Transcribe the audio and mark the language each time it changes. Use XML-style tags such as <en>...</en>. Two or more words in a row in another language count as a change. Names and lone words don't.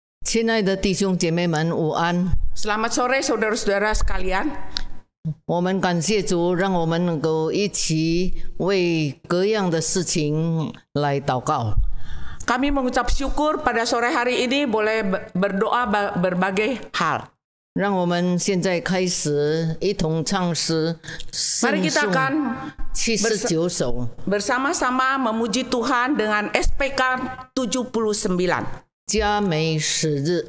<zh>亲爱的弟兄姐妹们，午安！</zh> <id>Selamat sore saudara-saudara sekalian.</id> <zh>我们感谢主，让我们能够一起为各样的事情来祷告。</zh> <id>Kami mengucap syukur pada sore hari ini boleh berdoa berbagai hal.</id> <zh>让我们现在开始一同唱诗，</zh> <id>Mari kita akan</id> <zh>79首，</zh> <id>bersama-sama memuji Tuhan dengan SPK 79.</id> <zh>佳美时日，</zh>